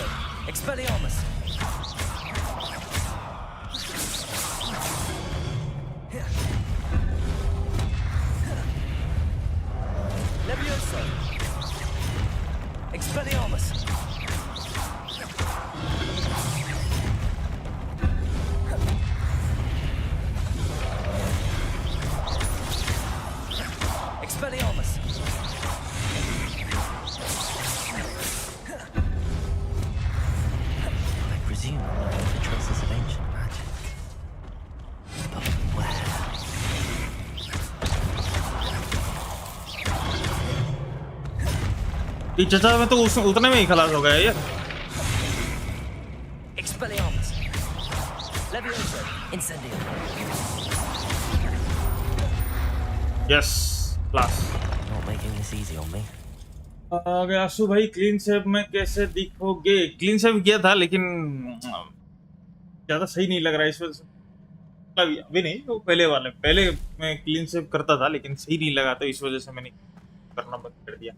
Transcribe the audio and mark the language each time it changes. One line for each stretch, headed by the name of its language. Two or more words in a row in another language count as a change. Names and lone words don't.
English: Expelliarmus! Levioso! Expelliarmus! Expelliarmus! I presume I'm looking for traces of ancient magic. But where?
Hindi: ये चचा में तो उतने में ही खलास हो गया यार।
English: Expelliarmus! Levioso! Incendio! yes class. Not making this easy on me.
Hindi: आगे आशु भाई,
English: clean shave
Hindi: में कैसे दिखोगे?
English: clean shave
Hindi: किया था लेकिन ज्यादा सही नहीं लग रहा है इस वजह से। मतलब अभी नहीं, वो पहले मैं
English: clean shave
Hindi: करता था लेकिन सही नहीं लगा, तो इस वजह से मैंने करना बंद कर दिया।